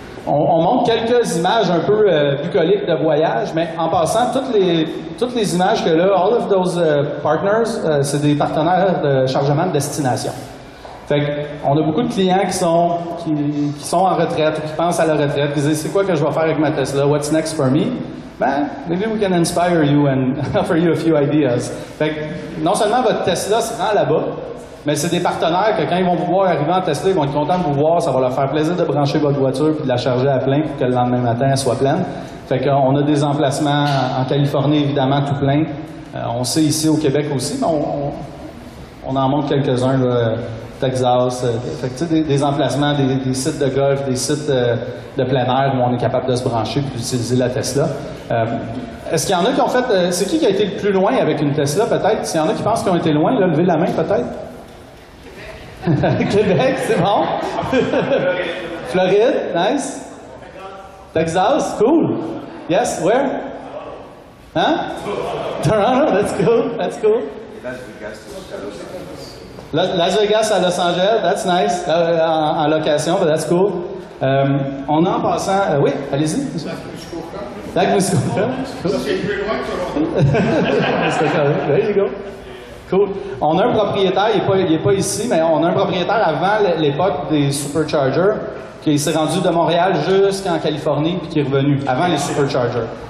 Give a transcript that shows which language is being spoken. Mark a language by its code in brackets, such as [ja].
[fr] On montre quelques images un peu bucoliques de voyage, mais en passant, toutes les images que là, [en] all of those partners, [fr] c'est des partenaires de chargement de destination. Fait qu'on a beaucoup de clients qui sont en retraite ou qui pensent à la retraite, qui disent c'est quoi que je vais faire avec ma Tesla? [en] What's next for me? Ben, maybe we can inspire you and offer you a few ideas. [fr] Fait que non seulement votre Tesla se rend là-bas, mais c'est des partenaires que quand ils vont vous voir arriver en Tesla, ils vont être contents de vous voir, ça va leur faire plaisir de brancher votre voiture puis de la charger à plein pour que le lendemain matin elle soit pleine. Fait qu'on a des emplacements en Californie évidemment tout plein. On sait ici au Québec aussi, mais on en montre quelques-uns là, Texas. Fait que tu sais des emplacements, des sites de golf, des sites de plein air où on est capable de se brancher puis d'utiliser la Tesla. Est-ce qu'il y en a qui ont fait... c'est qui a été le plus loin avec une Tesla peut-être? S'il y en a qui pensent qu'ils ont été loin, là, levez la main peut-être. Québec, c'est bon. Floride, [en] nice. Texas, cool. Yes, where? Hein? Toronto, that's cool. Las Vegas à Los Angeles, that's nice. [fr] En location, [en] but that's cool. [fr] On a en passant, oui, allez-y. Lac Muskoka. Ça, c'est plus loin que Toronto. [en] There you go. Cool. [fr] On a un propriétaire, il n'est pas ici, mais on a un propriétaire avant l'époque des Superchargers, qui s'est rendu de Montréal jusqu'en Californie, puis qui est revenu, avant les Superchargers.